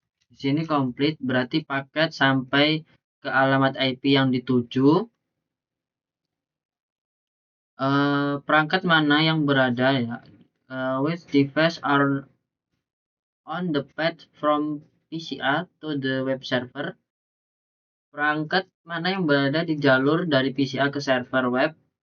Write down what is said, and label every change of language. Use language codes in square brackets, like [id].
[id] Di sini komplit berarti paket sampai ke alamat IP yang dituju. Perangkat mana yang berada ya? [en] Which device are on the path from PCA to the web server? [id] Perangkat mana yang berada di jalur dari PCA ke server web?